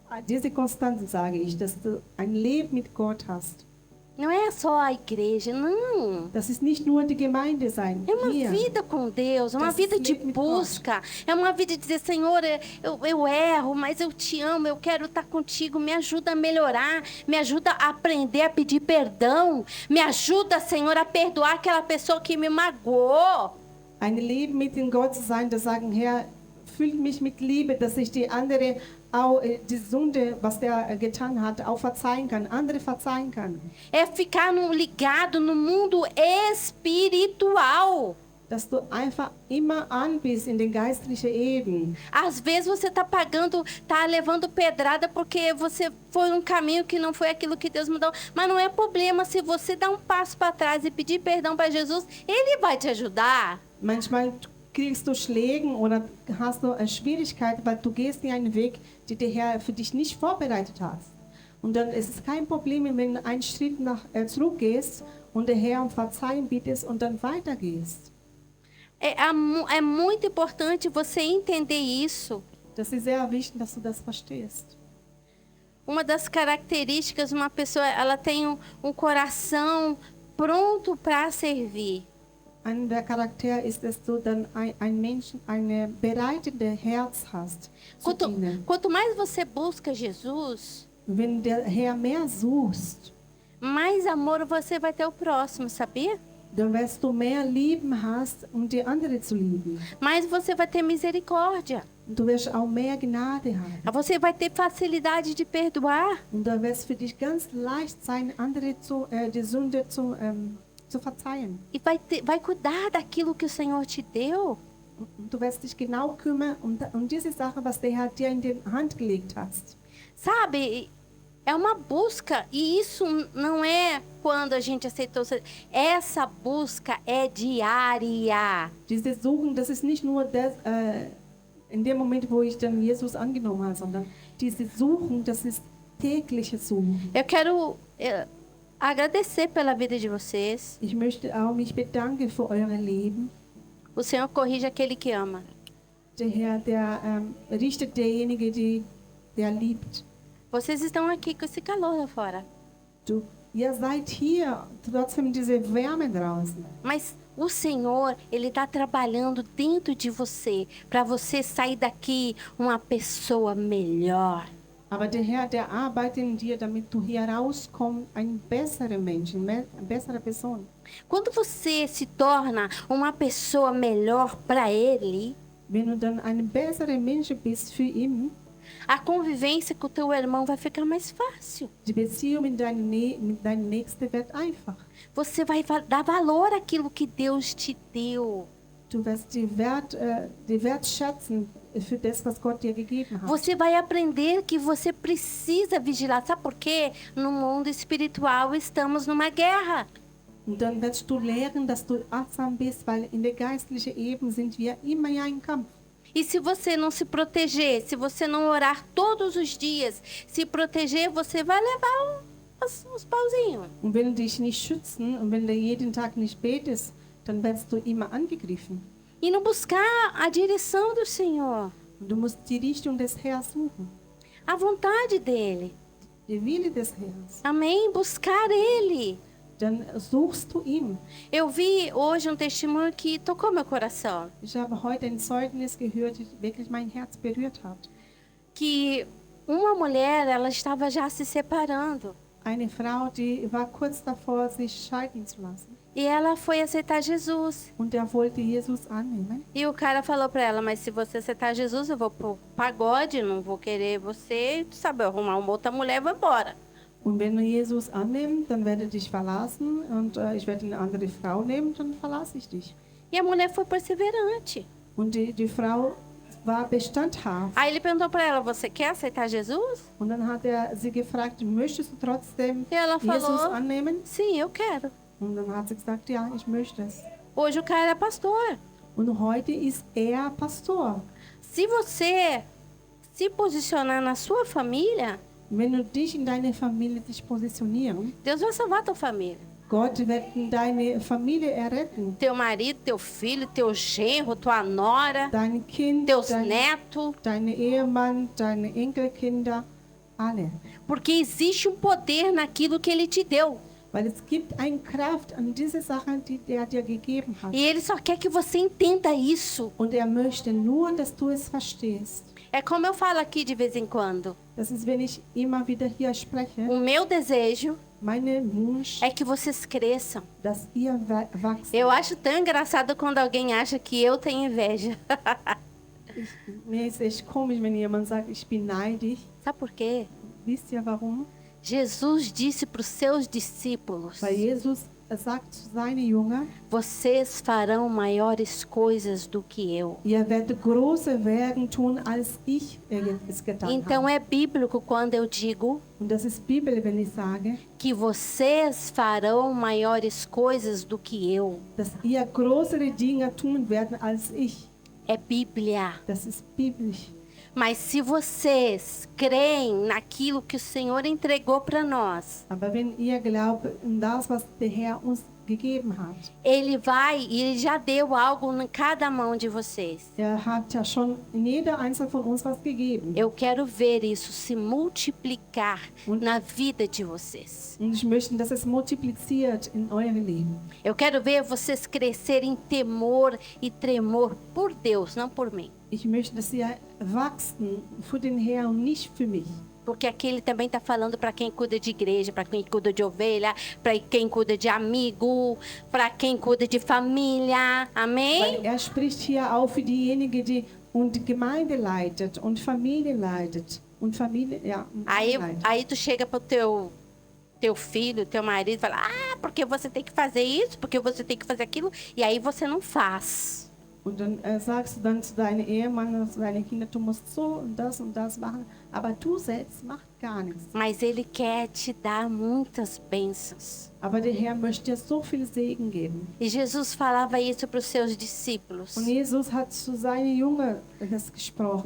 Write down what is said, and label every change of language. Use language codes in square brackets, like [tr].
[de] Diese Konstanz sage ich, dass du ein Leben mit Gott hast. [pt] Não é só a igreja, não. [de] Das ist nicht nur die Gemeinde sein. [pt] É uma [de] Hier. [pt] vida com Deus, é uma [de] Das [pt] vida de [de] Leben mit [pt] busca. É uma vida de dizer, Senhor, eu erro, mas eu te amo, eu quero estar contigo. Me ajuda a melhorar, me ajuda a aprender a pedir perdão. Me ajuda, Senhor, a perdoar aquela pessoa que me magoou. [de] Ein Leben mit dem Gott zu sein, das sagen, Herr, füllt mich mit Liebe, dass ich die andere auch die Sünde, was der getan hat, auch verzeihen kann, andere verzeihen kann. [pt] É ficar ligado no mundo espiritual. [de] Dass du einfach immer an bist in den geistlichen Ebenen. [pt] Às vezes você está levando pedrada porque você foi um caminho que não foi aquilo que Deus mandou. Mas não é problema, se você dar um passo para trás e pedir perdão para Jesus, Ele vai te ajudar. [de] Manchmal kriegst du Schlägen oder hast du Schwierigkeiten, weil du gehst in einen Weg, den der Herr für dich nicht vorbereitet hat. Und dann ist es kein Problem, wenn du einen Schritt zurückgehst und der Herr um Verzeihung bittest und dann weitergehst. [pt] É muito importante você entender isso. [de] Das ist sehr wichtig, dass du das verstehst. [pt] Uma das características de uma pessoa, ela tem um coração pronto para servir. [de] Ein der Charakter ist, dass du dann ein Menschen, ein bereitendes Herz hast. Zu dienen. [pt] Quanto mais você busca Jesus, [de] Wenn der Herr mehr suchst, [pt] mais amor você vai ter ao próximo, sabia? [de] dann wirst du mehr Lieben hast, um die andere zu lieben. [pt] Mais você vai ter misericórdia. [de] Und du wirst auch mehr Gnade haben. [pt] Você vai ter facilidade de perdoar. [de] Und da wird es für dich ganz leicht sein, andere die Sünde zu verzeihen. [pt] E vai cuidar daquilo que o Senhor te deu. [de] Und du wirst dich genau kümmern um diese Sache, was der Herr dir in die Hand gelegt hat. [pt] Sabe, é uma busca e isso não é quando a gente aceitou. Essa busca é diária. [de] Diese Suchen, das ist nicht nur das, in dem Moment, wo ich dann Jesus angenommen habe, sondern diese Suchen, das ist tägliche Suchen. [pt] Eu quero agradecer pela vida de vocês. [de] Ich möchte auch mich bedanken für euer Leben. [pt] O Senhor corrige aquele que ama. [de] Der Herr, der richtet derjenige, der liebt. [pt] Vocês estão aqui com esse calor lá fora. [de] Ihr seid hier, trotzdem diese Wärme draußen. [pt] Mas o Senhor, Ele está trabalhando dentro de você, para você sair daqui uma pessoa melhor. [de] Aber der Herr, der arbeitet in dir, damit du hier rauskommst, ein besserer Mensch, eine bessere Person. [pt] Quando você se torna uma pessoa melhor para Ele, [de] Wenn du dann ein besserer Mensch bist für ihn, [pt] a convivência com o teu irmão vai ficar mais fácil. [de] die Beziehung mit deinem Nächsten wird einfach. [pt] Você vai dar valor àquilo que Deus te deu. [de] Du wirst die Wert schätzen für das, was Gott dir gegeben hat. [pt] Você vai aprender que você precisa vigilar. Sabe por quê? No mundo espiritual estamos numa guerra. [de] Und dann wirst du lernen, dass du achtsam bist, weil in der geistlichen Ebene sind wir immer ja im Kampf. [pt] E se você não se proteger, se você não orar todos os dias, se proteger, você vai levar uns pauzinhos. [de] Und wenn du dich nicht schützen und wenn du jeden Tag nicht betest, dann wirst du immer angegriffen. [pt] E não buscar a direção do Senhor, [de] Und du musst die Richtung des Herrn suchen, [pt] a vontade dele. [de] die Wille des Herrn. [pt] Amém? Buscar Ele. [de] Dann suchst du ihn. [pt] Eu vi hoje um testemunho que tocou meu coração. [de] Ich habe heute ein Zeugnis gehört, das wirklich mein Herz berührt hat. [pt] Que uma mulher, ela estava já se separando. [de] eine Frau, die war kurz davor, sich scheiden zu lassen. [pt] E ela foi aceitar Jesus. [de] Und er wollte Jesus annehmen. [pt] E o cara falou pra ela, mas se você aceitar Jesus, eu vou pro pagode, não vou querer você, sabe, arrumar uma outra mulher e vou embora. [de] Und wenn du Jesus annimmst, dann werde ich dich verlassen und ich werde eine andere Frau nehmen, dann verlasse ich dich. [pt] E a mulher foi perseverante. [de] Und die Frau war bestandhaft. [pt] Aí ele perguntou pra ela, você quer aceitar Jesus? [de] Und dann hat er sie gefragt, möchtest du trotzdem [pt] E ela [de] Jesus [pt] falou, [de] annehmen? [pt] sim, eu quero. [de] Und dann hat sie gesagt, ja, ich möchte es. [pt] Hoje o cara é pastor. [de] Und heute ist er Pastor. [pt] Se você se posicionar na sua família, [de] Wenn du dich in deine Familie dich positionieren, [pt] Deus vai salvar a tua família. [de] Gott wird deine Familie erretten. [pt] Teu marido, teu filho, teu genro, tua nora, [de] Dein Kind, [pt] teus netos. [de] dein Ehemann, deine Enkelkinder, alle. [pt] Porque existe um poder naquilo que ele te deu. [de] Weil es gibt eine Kraft an diese Sachen, die er dir gegeben hat. [pt] E ele só quer que você entenda isso. [de] Und er möchte nur, dass du es verstehst. [pt] É como eu falo aqui de vez em quando. [de] Das ist, wenn ich immer wieder hier spreche, [pt] O meu desejo [de] meine Wunsch, [pt] é que vocês cresçam. [de] dass ihr wachst. [pt] Eu acho tão engraçado quando alguém acha que eu tenho inveja. [de] Mir ist echt komisch, wenn jemand sagt, ich bin neidisch. [pt] Sabe por quê? [de] Wisst ihr warum? [pt] Jesus disse para os seus discípulos: [de] Weil Jesus sagt zu seinen Jüngern, [pt] vocês farão maiores coisas do que eu. [de] ihr werdet große Werke tun, als ich es getan [pt] Então [de] habe. [pt] é bíblico quando eu digo [de] Und das ist Bibel, wenn ich sage, [pt] que vocês farão maiores coisas do que eu. [de] dass ihr größere Dinge tun werden als ich. [pt] É Bíblia. [de] Das ist biblisch. [pt] Mas se vocês creem naquilo que o Senhor entregou para nós, [de] Aber wenn ihr glaubt in das, was der Herr uns gegeben hat, [pt] Ele vai e Ele já deu algo em cada mão de vocês. [de] er hat ja schon in jeder Einzelne von uns was gegeben. [pt] Eu quero ver isso se multiplicar na vida de vocês. [de] Und ich möchte, dass es multipliziert in eurem Leben. [pt] Eu quero ver vocês crescerem em temor e tremor por Deus, não por mim. [de] Ich möchte, dass ihr wachsen für den Herrn und nicht für mich. [pt] Porque aqui ele também está falando para quem cuida de igreja, para quem cuida de ovelha, para quem cuida de amigo, para quem cuida de família. Amém? [de] Weil er spricht hier auch für diejenigen, die und die Gemeinde leitet und Familie leitet. Und Familie, ja. und leitet. [pt] Aí tu chega pro teu filho, teu marido, e fala: ah, porque você tem que fazer isso, porque você tem que fazer aquilo, e aí você não faz. [de] Und dann sagst du dann zu deinem Ehemann, zu deinen Kindern, du musst so und das machen, aber du selbst machst gar nichts. [pt] Mas ele quer te dar muitas bênçãos. [de] Aber der Herr möchte dir so viel Segen geben. [pt] E Jesus falava isso para os seus discípulos. [de] Und Jesus hat zu seinen Jüngern das gesprochen.